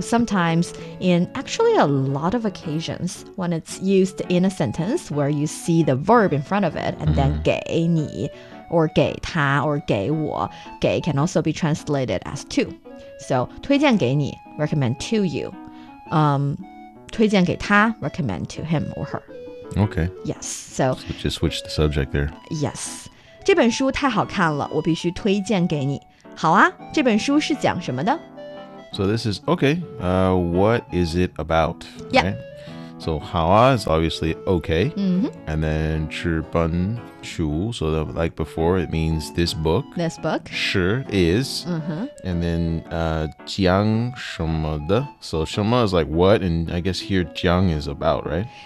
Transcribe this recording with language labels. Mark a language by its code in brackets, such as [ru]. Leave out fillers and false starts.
[en] Sometimes, in actually a lot of occasions, when it's used in a sentence where you see the verb in front of it, and then [zh] 给你, [en] or [zh] 给他, [en] or [zh] 给我, [en] 给 can also be translated as to. So, [zh] 推荐给你, [en] recommend to you. [zh] 推荐给他, [en] recommend to him or her. Okay. Yes. So, just switch the subject there. Yes. [zh] 这本书太好看了，我必须推荐给你。好啊，这本书是讲什么的？ [en] So this is, okay, what is it about? Yeah. Right? So, [zh] 好啊 [en] is obviously okay. Mm-hmm. And then [zh] 吃本书, [en] so that, like before, it means this book. This book. 是 is. Mm-hmm. And then [zh] 讲什么的. [en] So, 什么 is like what, and I guess here 讲 is about, right?